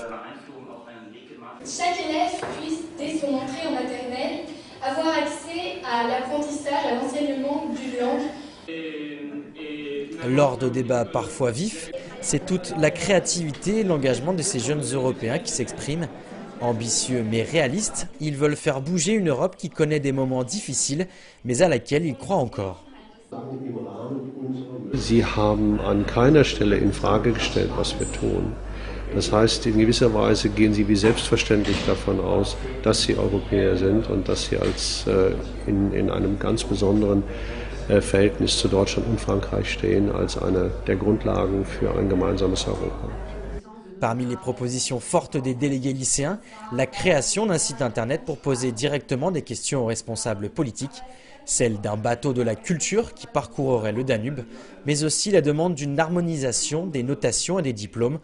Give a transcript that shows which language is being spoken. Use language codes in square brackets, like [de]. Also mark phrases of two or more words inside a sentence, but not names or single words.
[fr] Chaque élève puisse, dès son entrée en maternelle, avoir accès à l'apprentissage, à l'enseignement d'une langue. Lors de débats parfois vifs, c'est toute la créativité et l'engagement de ces jeunes Européens qui s'expriment. Ambitieux mais réalistes, ils veulent faire bouger une Europe qui connaît des moments difficiles, mais à laquelle ils croient encore. [de] Sie haben an keiner Stelle in Frage gestellt, was wir tun. Das heißt, in gewisser Weise gehen sie wie selbstverständlich davon aus, dass sie Europäer sind und dass sie in einem ganz besonderen Verhältnis zu Deutschland und Frankreich stehen, als eine der Grundlagen für ein gemeinsames Europa. [fr] Parmi les propositions fortes des délégués lycéens, la création d'un site internet pour poser directement des questions aux responsables politiques, celle d'un bateau de la culture qui parcourrait le Danube, mais aussi la demande d'une harmonisation des notations et des diplômes.